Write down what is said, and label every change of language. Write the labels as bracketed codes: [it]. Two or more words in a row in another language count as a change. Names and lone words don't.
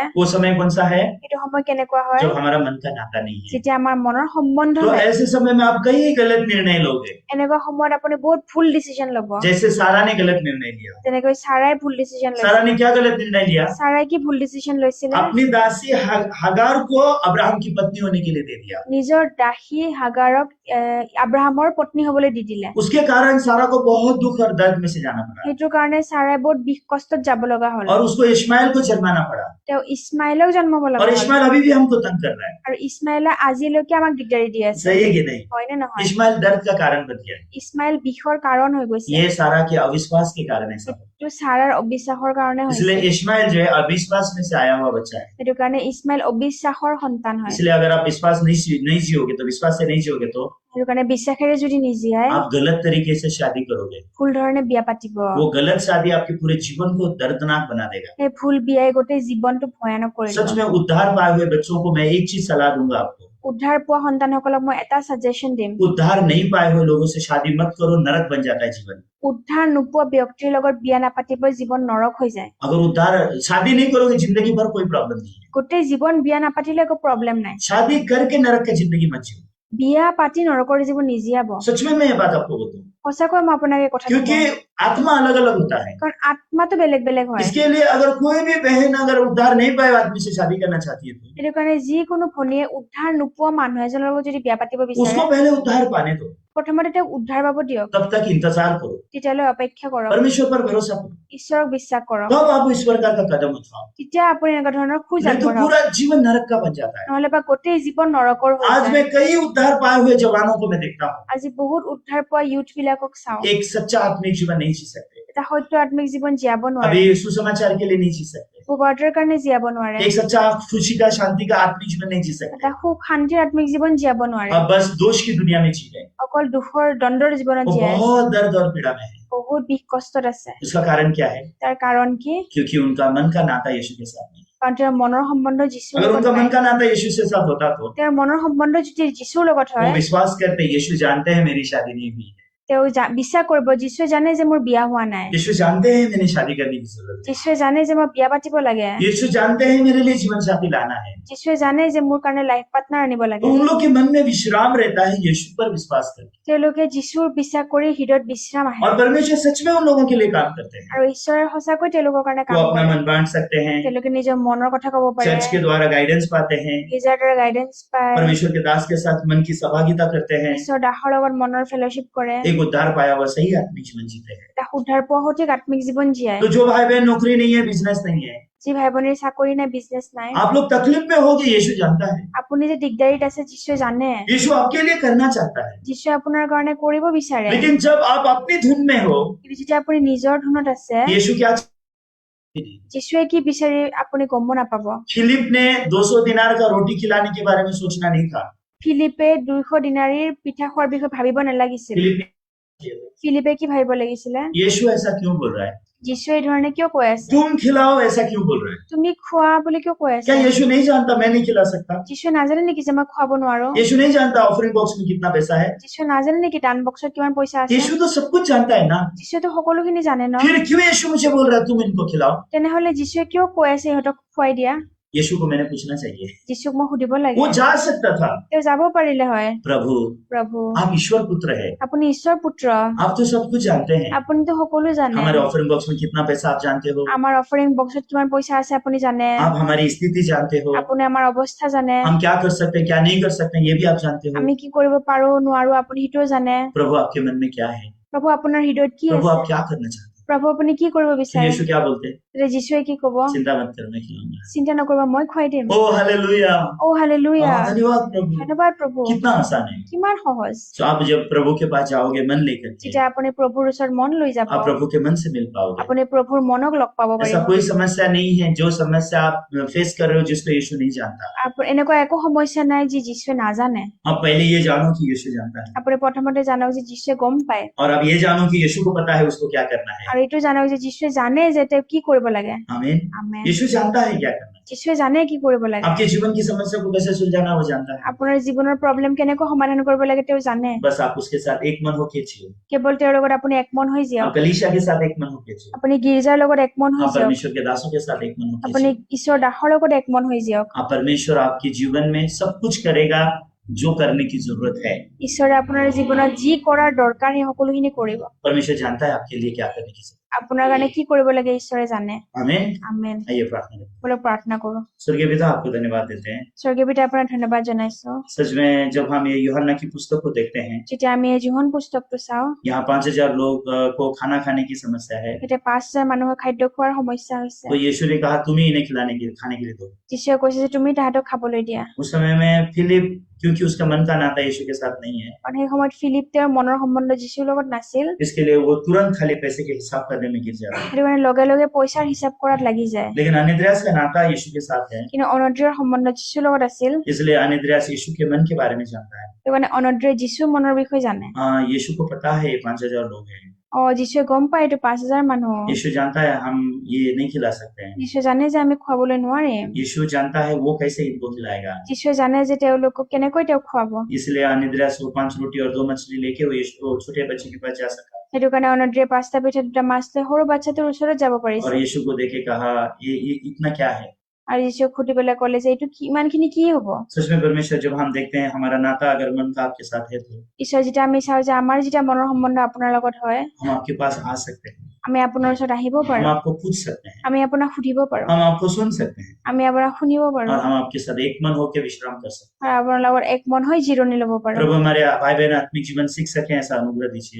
[hi] वो समय कौन सा है? [as] সেইটো সময় কেনেকুৱা হয় [hi] जब हमारा मन का नाता नहीं है। [as] যেতিয়া আমাৰ মনৰ সম্বন্ধ [hi] तो [as] নাই [hi] ऐसे समय में आप कई गलत निर्णय लोगे, [as] এনেকুৱা সময়ত আপুনি বহুত ভুল ডিচিজন ল'ব [hi] जैसे सारा ने गलत निर्णय लिया। [as] যেনেকৈ চাৰাই ভুল ডিচিজন [hi] सारा [as] লৈছিল [hi] ने क्या गलत निर्णय लिया? [as] চাৰাই কি ভুল ডিচিজন লৈছিলে [hi] अपनी दासी हगार को अब्राहम की पत्नी होने के लिए दे दिया। [as] নিজৰ দাসী হাগাৰক আব্ৰাহামৰ পত্নী হবলৈ দি দিলে [hi] उसके कारण सारा को बहुत दुख और दर्द में से जाना पड़ा, [as] সেইটো কাৰণে চাৰাই বহুত বিষ কষ্টত যাব লগা হ'ল [hi] और उसको इश्माइल को जन्माना पड़ा। [as] তেওঁ ইছমাইলক জন্মাব লগা [hi] और [as] হ'ল [hi] इश्माइल अभी भी हमको तंग कर रहा है, [as] আৰু ইছমাইলে আজিলৈকে আমাক দিগদাৰি দি আছে [hi] सही है कि नहीं? [as] হয়নে নহয় [hi] इश्माइल दर्द का कारण बन गया। [as] ইছমাইল বিষৰ কাৰণ হৈ গৈছে [hi] ये सारा के अविश्वास के कारण ऐसा हुआ। [as] এইটো চাৰাৰ অবিশ্বাসৰ কাৰণে হৈছে [hi] इसलिए इश्माइल जो है अविश्वास में से आया हुआ बच्चा है। [as] সেইটো কাৰণে ইছমাইল অবিশ্বাসৰ সন্তান হয় [hi] इसलिए अगर आप विश्वास नहीं जियोगे तो विश्वास से नहीं जियोगे तो [as] সেইটো কাৰণে বিশ্বাসেৰে যদি নিজিয়াই [hi] आप गलत तरीके से शादी करोगे। [as] ভুল ধৰণে বিয়া পাতিব [hi] वो गलत शादी आपके पूरे जीवन को दर्दनाक बना देगा। [as] সেই ভুল বিয়াই গোটেই জীৱনটো ভয়ানক কৰি [hi] सच [as] দিব [hi] में उद्धार पाए हुए बच्चों को मैं एक चीज सलाह दूंगा आपको, [as] উদ্ধাৰ পোৱা সন্তানসকলক মই এটা সাজেশন দিম [hi] उद्धार नहीं पाए हुए लोगों से शादी मत करो, नरक बन जाता है जीवन। [as] উদ্ধাৰ নোপোৱা ব্যক্তিৰ লগত বিয়া নাপাতিব জীৱন নৰক হৈ যায় [hi] अगर उद्धार शादी नहीं करोगे जिंदगी भर कोई प्रॉब्लम नहीं है, [as] গোটেই জীৱন বিয়া নাপাতিলে একো প্ৰব্লেম নাই [hi] शादी करके नरक की जिंदगी मत जियो। [as] বিয়া পাতি নৰকৰ জীৱন নিজিয়াব [hi] सच में मैं ये बात आपको बोलता हूँ, [as] সঁচাকৈ মই আপোনাক এই কথা [hi] क्योंकि आत्मा अलग अलग होता है। [as] কাৰণ আত্মাটো বেলেগ বেলেগ হয় [hi] इसके लिए अगर कोई भी बहन अगर उद्धार नहीं पाए आदमी से शादी करना चाहती है तो [as] সেইটো কাৰণে যিকোনো ভনীয়ে উদ্ধাৰ নোপোৱা মানুহ এজনৰ লগত যদি বিয়া পাতিব বিচাৰে [hi] उसको पहले उद्धार पाने दो, [as] প্ৰথমতে তেওঁক উদ্ধাৰ পাব দিয়ক [hi] तब तक इंतजार करो, [as] তেতিয়ালৈ অপেক্ষা কৰক [hi] परमेश्वर पर भरोसा करो, [as] ঈশ্বৰক বিশ্বাস কৰক [hi] तब आप ईश्वर का कदम उठाओ। [as] তেতিয়া আপুনি এনেকুৱা ধৰণৰ খোজ [hi] नहीं तो [as] আগবঢ়াওক [hi] पूरा जीवन नरक का बन जाता है। [as] নহলে বা গোটেই জীৱন নৰকৰ হৈ [hi] आज [as] যায় [hi] मैं कई उद्धार पाए हुए जवानों को मैं देखता हूँ, [as] আজি বহুত উদ্ধাৰ পোৱা ইউথ বিলাকক চাওঁ [hi] एक सच्चा आत्मिक जीवन नहीं जी सकते, [as] এটা সত্য আত্মিক জীৱন জীয়াব নোৱাৰে [hi] अभी सुसमाचार के लिए नहीं जी सकते, [as] সুবাৰ্তাৰ কাৰণে জীয়াব নোৱাৰে [hi] एक सच्चा खुशी का शांति का आत्मिक जीवन नहीं जी सकते, [as] এটা সুখ শান্তিৰ আত্মিক জীৱন জীয়াব নোৱাৰে [hi] अब बस दोष की दुनिया में जी रहे हैं। [as] অকল দুখৰ দণ্ডৰ জীৱনত [hi] वो [as] জীয়াই আছে [hi] बहुत दर्द और पीड़ा में है। [as] বহুত বিষ কষ্টত আছে [hi] उसका कारण क्या है? [as] তাৰ কাৰণ কি [hi] क्योंकि उनका मन का नाता यीशु के साथ नहीं है। [as] কাৰণ তেওঁৰ মনৰ সম্বন্ধ যীশুৰ [hi] अगर [as] লগত [hi] उनका [as] নাই [hi] मन का नाता यीशु से साथ होता तो [as] তেওঁৰ মনৰ সম্বন্ধ যদি যীশুৰ লগত [hi] वो [as] হয় [hi] विश्वास करते यीशु जानते हैं मेरी शादी नहीं हुई है, [as] তেওঁ বিশ্বাস কৰিব যীশুৱে জানে যে মোৰ বিয়া হোৱা নাই [hi] यीशु जानते हैं मैंने शादी करने की जरूरत है, [as] যীশুৱে জানে যে মই বিয়া পাতিব লাগে [hi] यीशु जानते हैं मेरे लिए जीवन साथी लाना है। [as] যীশুৱে জানে যে মোৰ কাৰণে [en] life partner [as] আনিব লাগে [hi] तो उन लोग के मन में विश्राम रहता है यीशु पर विश्वास करके, [as] তেওঁলোকে যীশুৰ বিশ্বাস কৰি হৃদয়ত বিশ্ৰাম আহে [hi] और परमेश्वर सच में उन लोगों के लिए काम करते हैं। [as] আৰু ঈশ্বৰে সঁচাকৈ তেওঁলোকৰ কাৰণে [hi] वो [as] কাম [hi] अपना [as] কৰে [hi] मन बांट सकते हैं, [as] তেওঁলোকে নিজৰ মনৰ কথা ক'ব পাৰে [hi] चर्च के द्वारा गाइडेंस पाते हैं, [as] গীৰ্জাৰ দ্বাৰা গাইডেন্স পায় [hi] परमेश्वर के दास के साथ मन की सहभागिता करते हैं, [as] ঈশ্বৰৰ দাসৰ লগত মনৰ ফেলোশ্বিপ কৰে [hi] एक उद्धार पाया हुआ सही आत्मिक जीवन जीते हैं। [as] এটা উদ্ধাৰ পোৱা সঠিক আত্মিক জীৱন জীয়াই [hi] तो जो भाई बहन नौकरी नहीं है, बिजनेस नहीं है, [as] যি ভাই ভনীৰ চাকৰি নাই বিজনেছ নাই [hi] आप लोग तकलीफ में होगे, यीशु जानता है, [as] আপুনি যে দিগদাৰিত আছে যীশুৱে জানে [hi] यीशु आपके लिए करना चाहता है। [as] যীশুৱে আপোনাৰ কাৰণে কৰিব বিচাৰে [hi] लेकिन जब आप अपनी धुन में हो, [as] কিন্তু যেতিয়া আপুনি নিজৰ ধুনত আছে [hi] यीशु क्या [as] যীশুৱে কি বিচাৰি আপুনি গম নাপাব [hi] फिलिप ने 200 दिनार का रोटी खिलाने के बारे में सोचना नहीं था। [as] ফিলিপে 200 দিনাৰীৰ পিঠা খোৱাৰ বিষয়ে ভাবিব নালাগিছিল [hi] फिलिप [as] ফিলিপে কি ভাবিব লাগিছিলে [hi] यीशु ऐसा क्यों बोल रहा है? [as] যীশুৱে এই ধৰণে কিয় কৈ আছে [hi] तुम खिलाओ ऐसा क्यों बोल रहे हैं? [as] তুমি খোৱা বুলি কিয় কৈ [hi] क्या [as] আছে [hi] यीशु नहीं जानता मैं नहीं खिला सकता? [as] যীশুৱে নাজানে নেকি যে মই খুৱাব নোৱাৰো [hi] यीशु नहीं जानता [en] offering box [hi] में कितना पैसा है? [as] যীশুৱে নাজানে নেকি দান বক্সত কিমান পইচা আছে [hi] यीशु तो सब कुछ जानता है ना, [as] যীশুৱেতো সকলোখিনি জানে ন [hi] फिर क्यों यीशु मुझे बोल रहा है तुम इनको खिलाओ? [as] তেনেহলে যীশুৱে কিয় কৈ আছে ইহঁতক খুৱাই দিয়া [hi] यीशु को मैंने पूछना चाहिए। [as] যীশুক মই সুধিব লাগে [hi] वो जा सकता था, [as] তেওঁ যাব পাৰিলে হয় [hi] प्रभु [as] প্ৰভু [hi] आप ईश्वर पुत्र है, [as] আপুনি ঈশ্বৰ পুত্ৰ [hi] आप तो सब कुछ जानते हैं। [as] আপুনিতো সকলো জানে [hi] हमारे [en] offering box [hi] में कितना पैसा आप जानते हो, [as] আমাৰ [en] offering boxত [as] কিমান পইচা আছে আপুনি জানে [hi] आप हमारी स्थिति जानते हो, [as] আপুনি আমাৰ অৱস্থা জানে [hi] हम क्या कर सकते हैं क्या नहीं कर सकते हैं ये भी आप जानते हो। [as] আমি কি কৰিব পাৰো নোৱাৰো আপুনি সেইটোও জানে [hi] प्रभु आपके मन में क्या है, [as] প্ৰভু আপোনাৰ হৃদয়ত কি [hi] प्रभु [as] আছে [hi] आप क्या करना चाहते हैं। [as] প্ৰভু আপুনি কি কৰিব [hi] तो [as] বিচাৰে [hi] यीशु क्या बोलते हैं, [as] তেতিয়া যীশুৱে কি কব [hi] चिंता मत करो मैं खिलाऊंगा। [as] চিন্তা নকৰিবা মই খুৱাই দিম [hi] ओ हालेलुया, [as] অ হালেলুয়া [hi] धन्यवाद प्रभु, [as] ধন্যবাদ প্ৰভু [hi] कितना आसान है। [as] কিমান সহজ [hi] तो आप जब प्रभु के पास जाओगे मन लेकर के, [as] যেতিয়া আপুনি প্ৰভুৰ ওচৰত মন লৈ যাব [hi] आप प्रभु के मन से मिल पाओगे। [as] আপুনি প্ৰভুৰ মনক লগ পাব [hi] ऐसा [as] পাৰিব [hi] कोई समस्या नहीं है जो समस्या आप फेस कर रहे हो जिसको यीशु नहीं जानता। [as] এনেকুৱা একো সমস্যা নাই যি যীশুৱে নাজানে [hi] आप पहले ये जानो कि यीशु जानता है, [as] আপুনি প্ৰথমতে জানক যে যীশুৱে গম পায় [hi] और अब ये जानो कि यीशु को पता है उसको क्या करना है। [as] আৰু এইটো জানক যে যীশুৱে জানে যে তেওঁ কি কৰিব লাগে [hi] आमीन। [as] আমেন [hi] यीशु जानता है क्या करना है, [as] যীশুৱে জানে কি কৰিব লাগে [hi] आपके जीवन की समस्या को कैसे सुलझाना वो जानता है। [as] আপোনাৰ জীৱনৰ প্ৰব্লেম কেনেকৈ সমাধান কৰিব লাগে তেওঁ জানে [hi] बस आप उसके साथ एक मन होके जियो, [as] কেৱল তেওঁৰ লগত আপুনি একমন হৈ [hi] आप [as] যাওক [hi] कलीसिया के साथ एक मन होके जियो, [as] আপুনি গীৰ্জাৰ লগত একমন হৈ [hi] आप [as] যাওক [hi] परमेश्वर के दासों के साथ एक मन होके [as] আপুনি [hi] जियो। [as] ঈশ্বৰ দাসৰ লগত একমন হৈ যাওক [hi] आप परमेश्वर आपके जीवन में सब कुछ करेगा जो करने की जरूरत है। [as] ঈশ্বৰে আপোনাৰ জীৱনত যি কৰাৰ দৰকাৰ সেই সকলোখিনি কৰিব [hi] परमेश्वर जानता है आपके लिए क्या करने की जरूरत [as] আপোনাৰ কাৰণে কি কৰিব লাগে ঈশ্বৰে জানে [hi] है। आमीन। [as] আমেন [hi] आइए प्रार्थना करें। [as] বলক প্ৰাৰ্থনা কৰো [hi] स्वर्गीय पिता आपको धन्यवाद देते हैं। [as] স্বৰ্গীয় পিতা আপোনাক ধন্যবাদ জনাইছো [hi] सच में जब हम ये यूहन्ना की पुस्तक को देखते हैं, [as] যেতিয়া আমি এই জোহন পুস্তকটো চাওঁ [hi] यहाँ 5000 लोग को खाना खाने की समस्या है, [as] তেতিয়া 5,000 মানুহৰ খাদ্য খোৱাৰ সমস্যা হৈছে [hi] तो यीशु ने कहा तुम ही इन्हें खाने के लिए दो। [as] যীশুৱে কৈছে যে তুমি তাহাঁতক খাবলৈ দিয়া [hi] उस समय में फिलिप, क्योंकि उसका मन का नाता यीशु के साथ नहीं है, [as] কাৰণ সেই সময়ত ফিলিপ তেওঁৰ মনৰ সম্বন্ধ যীশুৰ লগত নাছিল [hi] इसके लिए वो तुरंत खाली पैसे के हिसाब करने में गिर जाता है। [as] সেইটো কাৰণে লগে লগে পইচাৰ হিচাপ কৰাত লাগি যায় [hi] लेकिन अनिद्रास का नाता यीशु के साथ है, [as] কিন্তু অনদ্ৰিয়ৰ সম্বন্ধ যীশুৰ লগত আছিল [hi] इसलिए अनिद्रास यीशु के मन के बारे में जानता है। [as] সেইটো কাৰণে অনদ্ৰিয় যীশুৰ মনৰ বিষয়ে জানে [hi] यीशु को पता है ये 5000 लोग हैं, [as] যীশুৱে গম পায় এইটো 5,000 মানুহ [hi] यीशु जानता है हम ये नहीं खिला सकते हैं, [as] যীশুৱে জানে যে আমি খুৱাবলৈ নোৱাৰিম [hi] यीशु जानता है वो कैसे इनको खिलाएगा। [as] যীশুৱে জানে যে তেওঁলোকক কেনেকৈ তেওঁ খুৱাব [hi] इसलिए अनिद्रास वो 5 रोटी और 2 मछली लेके वो यीशु को छोटे बच्चे के पास जा सका [as] সেইটো কাৰণে অনদ্ৰিয়ে 5টা পিঠা 2টা মাছ লৈ সৰু বাচ্ছাটোৰ ওচৰত যাব [hi] और [as] পাৰিছে [hi] यीशु को देखे कहा ये इतना क्या है। [as] আৰু যীশুক সুধি পেলাই ক'লে যে এইটো ইমানখিনি কি হ'ব [hi] सच में परमेश्वर जब हम देखते हैं हमारा नाता अगर मन का आपके साथ है तो [as] ঈশ্বৰ যেতিয়া আমি চাওঁ যে আমাৰ যেতিয়া মনৰ সম্বন্ধ আপোনাৰ লগত হয় [hi] हम आपके पास आ सकते हैं, [as] আমি আপোনাৰ ওচৰত আহিব [hi] हम [as] পাৰো [hi] आपको पूछ सकते हैं, [as] আমি আপোনাক সুধিব পাৰো [hi] हम आपको सुन सकते हैं, [as] আমি আপোনাক শুনিব পাৰো [hi] और हम आपके साथ एक मन होकर विश्राम कर सकते [as] আৰু আপোনাৰ লগত এক মন হৈ জিৰণি ল'ব [hi] हैं। [as] পাৰো [hi] प्रभु हमारे भाई बहन आत्मिक जीवन सीख सके ऐसा अनुग्रह दीजिए,